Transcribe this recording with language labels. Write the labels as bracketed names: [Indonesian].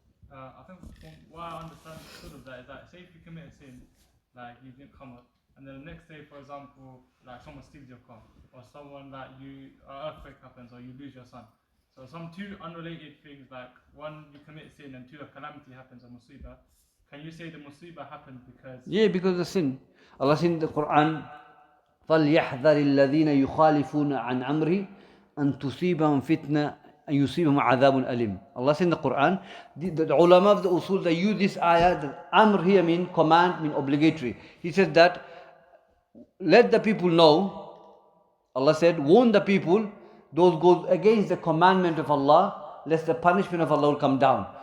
[English] I think from what I understand sort of that is that, say if you commit a sin, like you didn't come up, and then the next day, for example, like someone steals your car, or someone like an earthquake happens, or you lose your son. So some two unrelated things, like one you commit sin and two a calamity happens, a musibah. Can you say the musibah happened because? Yeah, because of the sin. Allah said in the Quran, [Arabic] فَلْيَحْذَرِ الَّذِينَ يُخَالِفُونَ عَنْ أَمْرِهِ أَن تُصِيبَهُمْ فِتْنَةٌ أَن يُصِيبَهُمْ عَذَابٌ أَلِيمٌ. [English] Allah said in the Quran, the ulama of the usul, they use this ayah, the amr here mean command, mean obligatory. He said that, let the people know, Allah said, warn the people, those go against the commandment of Allah, lest the punishment of Allah will come down.